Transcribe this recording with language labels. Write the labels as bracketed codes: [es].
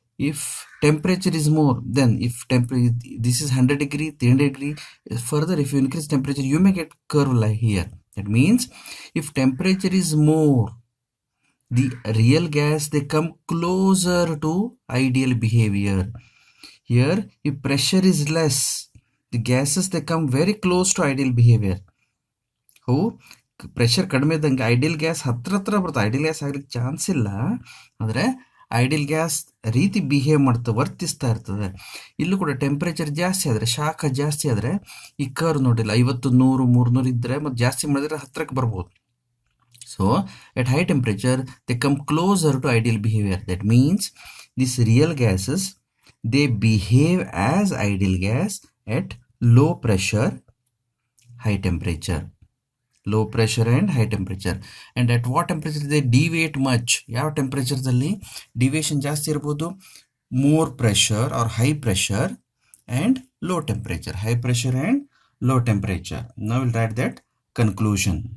[en] If temperature is more, then if this is 100 degree, 300 degree, further if you increase temperature, you may get curve like here. That means if temperature is more, the real gas, they come closer to ideal behavior. Here if pressure is less, the gases, they come very close to ideal behavior. How? [kn] Pressure ಕಡಿಮೆ ಇದ್ದಂಗೆ ideal gas ಹತ್ರ ಬರುತ್ತೆ. Ideal gas ಆಗ್ಲಿಕ್ಕೆ chance ಇಲ್ಲ, ಆದರೆ ideal gas ರೀತಿ behave ವರ್ತಿಸ್ತಾ ಇರ್ತದೆ. ಇಲ್ಲೂ ಕೂಡ ಟೆಂಪ್ರೇಚರ್ ಜಾಸ್ತಿ ಆದರೆ, ಶಾಖ ಜಾಸ್ತಿ ಆದರೆ ಈ ಕರ್ವ್ ನೋಡಿಲ್ಲ 50, 100, 300 ಇದ್ದರೆ ಮತ್ತು ಜಾಸ್ತಿ ಮಾಡಿದ್ರೆ ಹತ್ರಕ್ಕೆ ಬರ್ಬೋದು. [en] So at high temperature, they come closer to ideal behavior. That means these real gases, they behave as ideal gas at low pressure, high temperature. Low pressure and high temperature. And at what temperature they deviate much? [kn] ಯಾವ ಟೆಂಪರೇಚರ್ದಲ್ಲಿ deviation ಜಾಸ್ತಿ ಇರ್ಬೋದು? [en] More pressure or high pressure and low temperature. High pressure and low temperature. Now we'll write that conclusion.